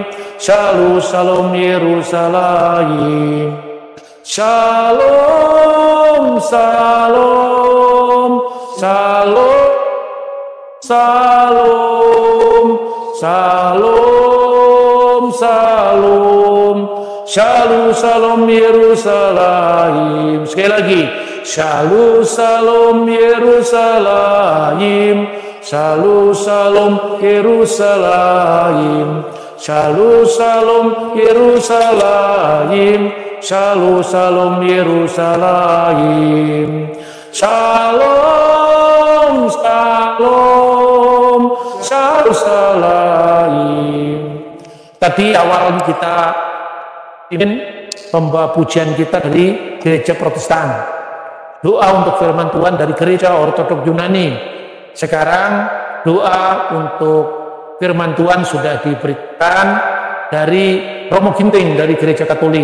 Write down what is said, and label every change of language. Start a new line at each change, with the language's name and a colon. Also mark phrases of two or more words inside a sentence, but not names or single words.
Hebrew: שלום, שלום ירושלים. שלום, שלום, שלום, שלום, שלום, שלום, שלום, שלום ירושלים.
Indonesian: Sekali lagi,
Hebrew: שלום, שלום ירושלים. שלום, שלום ירושלים. שלום, שלום ירושלים. שלום, שלום ירושלים. שלום, שלום, שלום, שלום.
Indonesian: Tadi awal kita ingin membawa pujian kita dari gereja Protestan. Doa untuk firman Tuhan dari gereja Ortodok Yunani. Sekarang doa untuk firman Tuhan sudah diberikan dari Romo Ginting dari gereja Katolik.